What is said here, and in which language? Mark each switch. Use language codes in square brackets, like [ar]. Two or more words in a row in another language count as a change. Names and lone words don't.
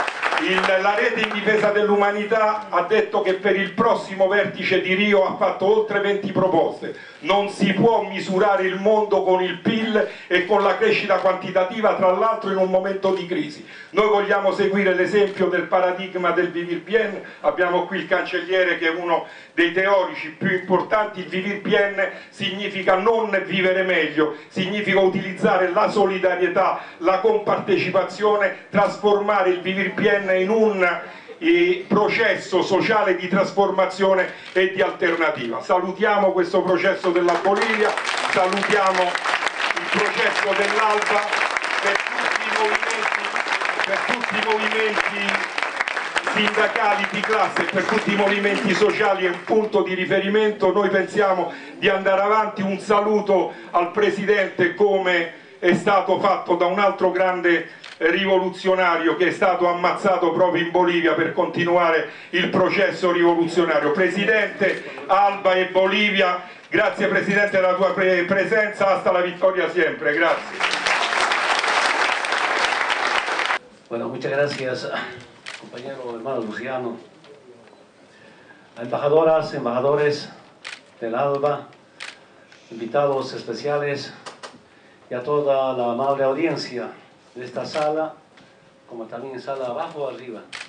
[it] La rete in difesa dell'umanità ha detto che per il prossimo vertice di Rio ha fatto oltre 20 proposte. Non si può misurare il mondo con il PIL e con la crescita quantitativa, tra l'altro in un momento di crisi. Noi vogliamo seguire l'esempio del paradigma del [es] vivir bien, [it] abbiamo qui il cancelliere che è uno dei teorici più importanti. Il [es] vivir bien [it] significa non vivere meglio, significa utilizzare la solidarietà, la compartecipazione, trasformare il [es] vivir bien [it] in un processo sociale di trasformazione e di alternativa. Salutiamo questo processo della Bolivia, salutiamo il processo dell'Alba, per tutti i movimenti sindacali di classe, per tutti i movimenti sociali è un punto di riferimento. Noi pensiamo di andare avanti. Un saluto al Presidente, come è stato fatto da un altro grande rivoluzionario che è stato ammazzato proprio in Bolivia per continuare il processo rivoluzionario. Presidente, Alba e Bolivia, grazie Presidente della tua presenza, [es] hasta la victoria siempre, grazie. Bueno, muchas gracias, compañero hermano Luciano, a embajadoras, embajadores del ALBA, invitados especiales y a toda la amable audiencia de esta sala, como también sala abajo o arriba.